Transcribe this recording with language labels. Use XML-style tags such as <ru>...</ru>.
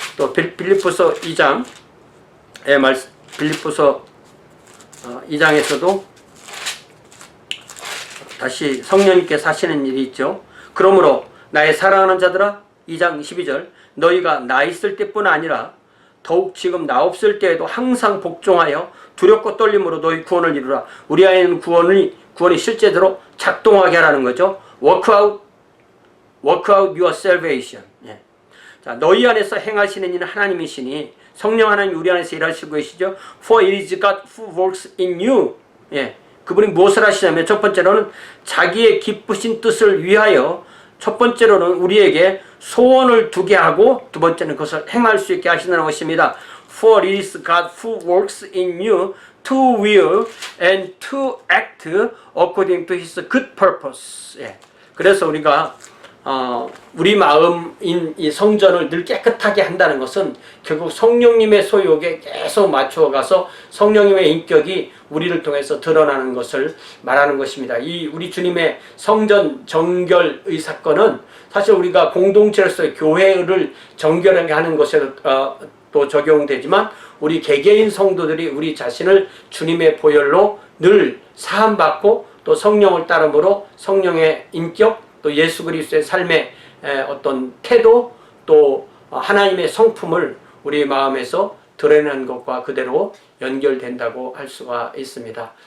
<ko>또 빌립보서 2장 빌립보서 2장에서도 다시 성령님께서 하시는 일이 있죠. 그러므로 나의 사랑하는 자들아 2장 12절 너희가 나 있을 때뿐 아니라 더욱 지금 나 없을 때에도 항상 복종하여 두렵고 떨림으로 너희 구원을 이루라. 우리 안에는 구원이 실제대로 작동하게 하라는 거죠.</ko> <en>Work out your salvation.</en> <ko>예. 자, 너희 안에서 행하시는 이는 하나님이시니 성령 하나님 우리 안에서 일하시고 계시죠.</ko> <en>For it is God who works in you.</en> <ko>예. 그분이 무엇을 하시냐면 첫 번째로는 자기의 기쁘신 뜻을 위하여 첫 번째로는 우리에게 소원을 두게 하고 두 번째는 그것을 행할 수 있게 하신다는 것입니다.</ko> <en>For it is God who works in you to will and to act according to his good purpose.</en> <ko>예. 그래서 우리가 우리 마음인 이 성전을 늘 깨끗하게 한다는 것은 결국 성령님의 소욕에 계속 맞춰가서 성령님의 인격이 우리를 통해서 드러나는 것을 말하는 것입니다. 이 우리 주님의 성전 정결의 사건은 사실 우리가 공동체로서 교회를 정결하게 하는 것에 또 적용되지만 우리 개개인 성도들이 우리 자신을 주님의 보혈로 늘 사함받고 또 성령을 따름으로 성령의 인격 또 예수 그리스도의 삶의 어떤 태도 또 하나님의 성품을 우리 마음에서 드러내는 것과 그대로 연결된다고 할 수가 있습니다.</ko>